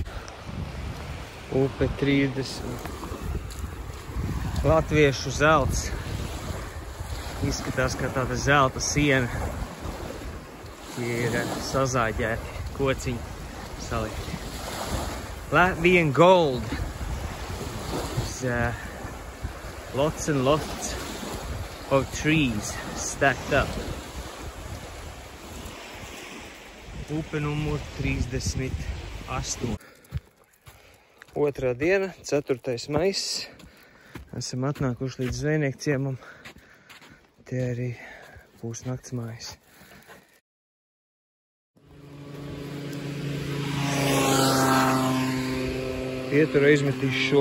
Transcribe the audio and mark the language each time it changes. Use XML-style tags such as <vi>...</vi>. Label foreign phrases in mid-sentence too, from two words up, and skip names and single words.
<lv>Upe 30. Latviešu zelts. Izskatās, kā tāda zelta siena. Ir sazāģēti kociņi salikti.</lv> <en>Latvian gold. Lots and lots of trees stacked up.</en> <lv>Upe numur 38. 2. diena, 4. maijs. Esam atnākuši līdz zvejnieku ciemam. Te arī būs nakts mājas. Pieturu izmetīšu šo.</lv>